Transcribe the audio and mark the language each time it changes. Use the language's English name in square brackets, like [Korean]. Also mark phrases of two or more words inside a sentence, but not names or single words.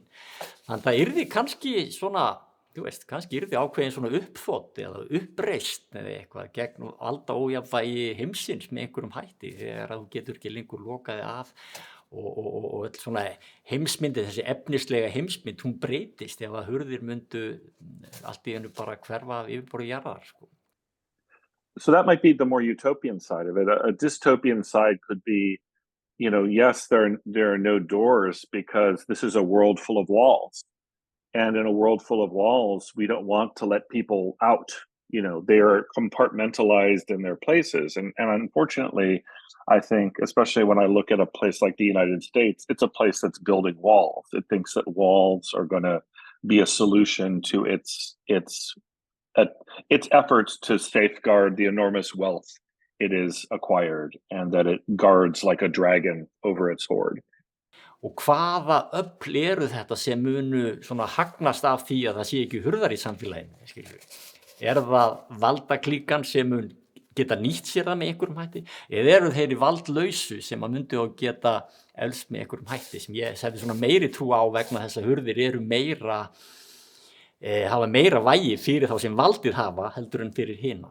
[Icelandic] Þannig að það yrði kannski svona, þú veist, kannski yrði ákveðin svona uppþot eða uppreist eða eitthvað gegn valdaójafnvægi heimsins með einhverjum hætti þegar þú getur ekki lengur lokaði af og öll svona heimsmyndi, þessi efnislega heimsmynd, hún breytist ef að hurðir myndu allt í einu bara hverfa af yfirborði jarðar, sko. [English] So that might be the more utopian side of it. A dystopian side could be, yes, there are no doors because this is a world full of walls. And in a world full of walls, we don't want to let people out. They are compartmentalized in their places. And unfortunately, I think, especially when I look at a place like the United States, it's a place that's building walls. It thinks that walls are going to be a solution to its efforts to safeguard the enormous wealth it is acquired and that it guards like a dragon over its hoard. [Icelandic] Og hvaða öfl eru þetta sem munu svona hagnast af því að það sé ekki hurðar í samfélaginu, skilur? Er það valdaklíkan sem mun geta nýtt sér það með einhverjum hætti? Eða eru þeir valdlausu sem að myndi að geta elst með einhverjum hætti sem ég sefi svona meiri trú á vegna þess að hurðir eru hafa meira vægi fyrir þá sem valdið hafa heldur en fyrir hina.